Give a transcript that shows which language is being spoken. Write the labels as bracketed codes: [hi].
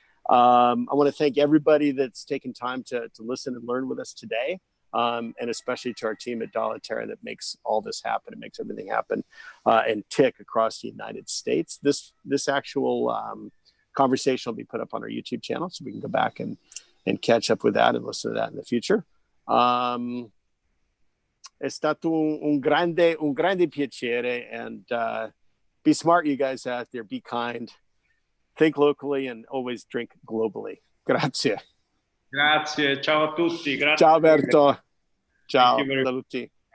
[en] I want to thank everybody that's taken time to listen and learn with us today, and especially to our team at Dalla Terra that makes all this happen. It makes everything happen and tick across the United States. This actual conversation will be put up on our YouTube channel, so we can go back and catch up with that and listen to that in the future. [it] È stato un grande piacere, [en] and be smart, you guys out there. Be kind, think locally, and always drink globally. [it] Grazie. Grazie, ciao a tutti. Grazie. Ciao Alberto. Ciao, saluti.